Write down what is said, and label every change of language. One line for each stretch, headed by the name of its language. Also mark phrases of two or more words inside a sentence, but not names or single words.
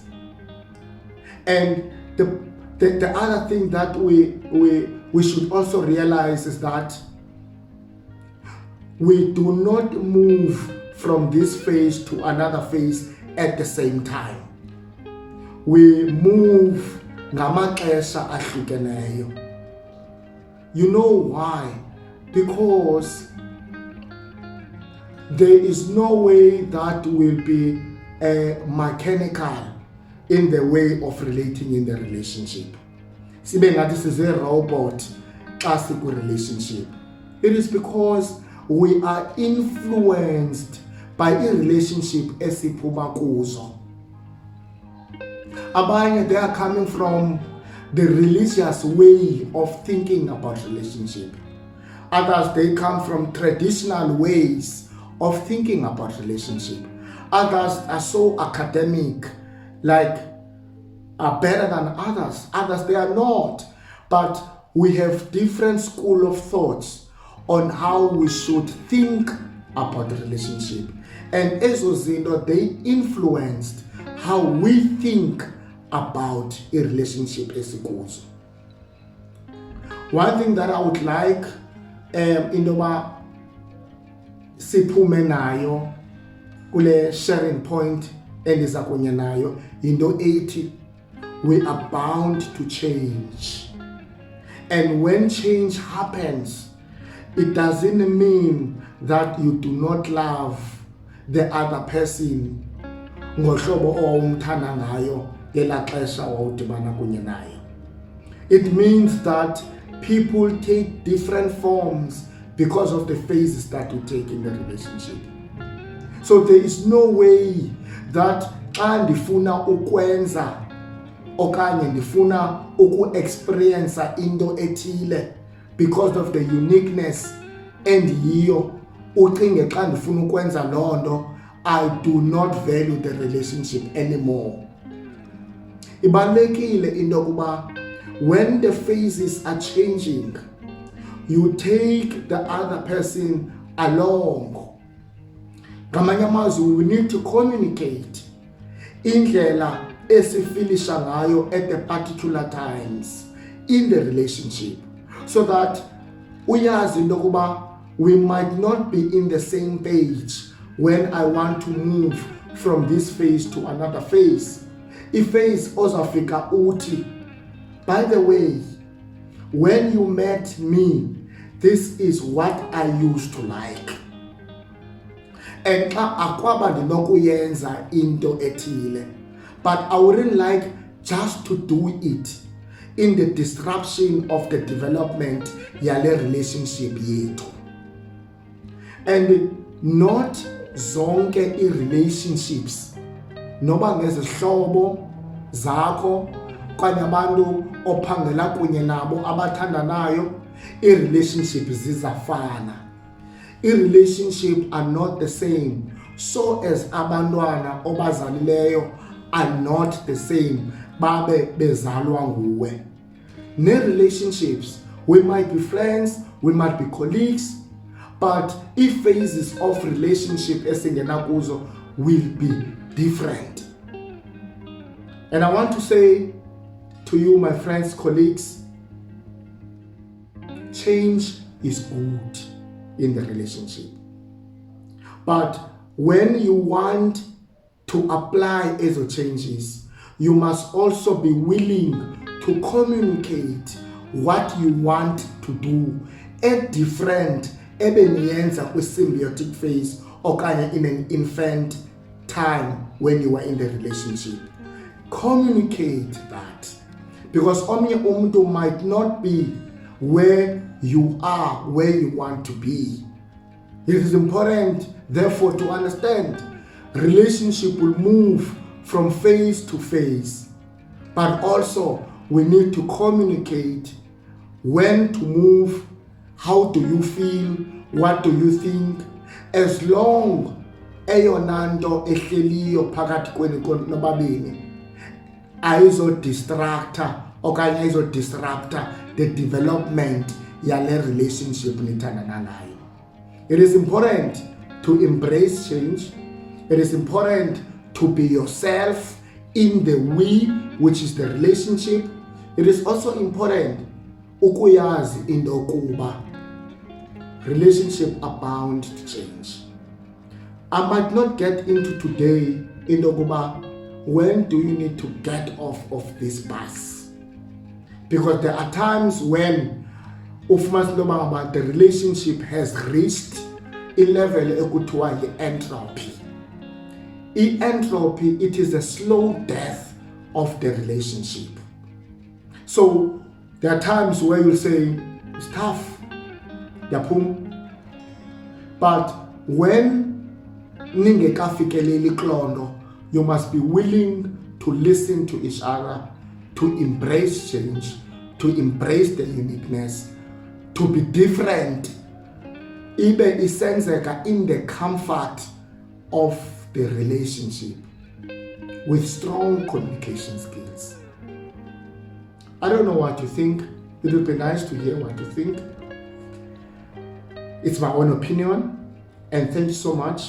English: And the other thing that we should also realize is that we do not move from this phase to another phase at the same time. We move
Xhosa: ngamaxesha ahlukeneyo.
English: You know why? Because there is no way that will be mechanical in the way of relating in the relationship.
Xhosa: Sibe ngathi size robot xa sikwi relationship.
English: It is because we are influenced by a relationship
Xhosa: esiphuma kuzo. Abanye,
English: they are coming from the religious way of thinking about relationship. Others, they come from traditional ways of thinking about relationship. Others are so academic, like are better than others. Others, they are not. But we have different school of thoughts on how we should think about the relationship.
Xhosa: And ezo zinto,
English: they influenced how we think about a relationship esikuzo. One thing that I would like
Xhosa: indoba siphume nayo kule sharing point endiza kunye nayo into ethi
English: we are bound to change. And when change happens, it doesn't mean that you do not love the other person
Xhosa: ngohlobo owumthanda ngayo ngela xesha wawudibana kunye nayo.
English: It means that people take different forms because of the phases that you take in the relationship. So there is no way that
Xhosa: xa ndifuna ukwenza okanye ndifuna uku-experience into ethile
English: because of the uniqueness
Xhosa: endiyiyo, ucinge xa ndifuna ukwenza loo nto
English: I do not value the relationship anymore.
Xhosa: Ibalulekile into yokuba
English: when the phases are changing, you take the other person along.
Xhosa: Ngamanye amazwi,
English: we need to communicate
Xhosa: indlela esifilisha ngayo
English: at the particular times in the relationship, so that
Xhosa: uyazi into yokuba
English: we might not be in the same page when I want to move from this phase to another phase.
Xhosa: Phase ozafika uthi,
English: by the way, when you met me, this is what I used to like.
Xhosa: And xa akwaba ndinokuyenza into ethile,
English: but I wouldn't like just to do it in the disruption of the development
Xhosa: yale relationship yethu.
English: And not
Xhosa: zonke i-relationships, noba ngezihlobo zakho kanye abantu ophangela kunye nabo abathandanayo, i-relationship zizafana.
English: I-relationship are not the same, so as
Xhosa: abantwana obazalileyo
English: are not the same
Xhosa: babe bezalwa nguwe.
English: Ne-relationships, we might be friends, we might be colleagues, but if phases of relationship
Xhosa: esingena kuzo
English: will be different. And I want to say to you, my friends, colleagues, change is good in the relationship. But when you want to apply ezo changes, you must also be willing to communicate what you want to do at different
Xhosa: ebeniyenza kwi-symbiotic phase okanye
English: in an infant time when you were in the relationship. Communicate that, because
Xhosa: omnye umuntu
English: might not be where you are, where you want to be. It is important, therefore, to understand relationship will move from phase to phase, but also we need to communicate when to move, how do you feel, what do you think, as long
Xhosa: eyona nto ehleliyo phakathi kwenu nobabini ayizo-distractor okanye ayizo-disruptor
English: the development
Xhosa: yale relationship nithandana nayo.
English: It is important to embrace change. It is important to be yourself in the we, which is the relationship. It is also important
Xhosa: ukuyazi into yokuba
English: relationships are bound to change. I might not get into today
Xhosa: into yokuba
English: when do you need to get off of this bus, because there are times when the relationship has reached a level
Xhosa: ekuthiwa yi-entropy.
English: Entropy, it is a slow death of the relationship. So there are times where you'll say it's tough, yapum, but when
Xhosa: ningekafikeleli klondo,
English: you must be willing to listen to each other, to embrace change, to embrace the uniqueness, to be different,
Xhosa: ibe isenzeka
English: in the comfort of the relationship with strong communication skills. I don't know what you think. It would be nice to hear what you think. It's my own opinion, and thank you so much.